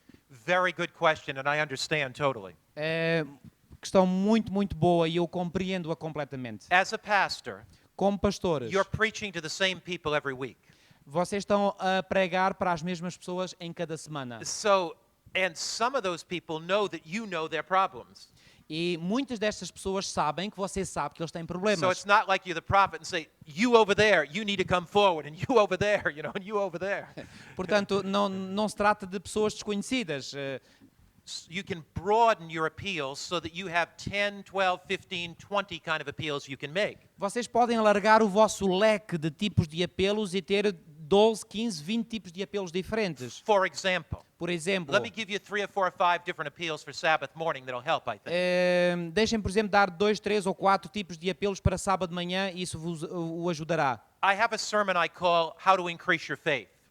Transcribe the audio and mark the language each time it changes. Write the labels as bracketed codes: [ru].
[en] Very good question, and I understand totally. [pt] Questão muito, muito boa e eu compreendo-a completamente. [en] As a pastor, [pt] Como pastores, [en] you're preaching to the same people every week. [pt] vocês estão a pregar para as mesmas pessoas em cada semana. [en] So, and some of those people know that you know their problems. [pt] E muitas destas pessoas sabem que você sabe que eles têm [en] So [pt] problemas. [en] it's not like you're the prophet and say, you over there, you need to come forward, and you over there, and you over there. [pt] Portanto, não se trata de pessoas desconhecidas. [en] You can broaden your appeals so that you have 10, 12, 15, 20 kind of appeals you can make. [pt] Vocês podem alargar o vosso leque de tipos de apelos e ter 12, 15, 20 tipos de apelos diferentes. [en] For example, [pt] Por exemplo, [en] let me give you 3 or 4 or 5 different appeals for Sabbath morning that'll help, I think. [pt] deixem, por exemplo, dar 2, 3 ou 4 tipos de apelos para sábado de manhã e isso o ajudará. [en] I have a sermon I call How to Increase Your Faith.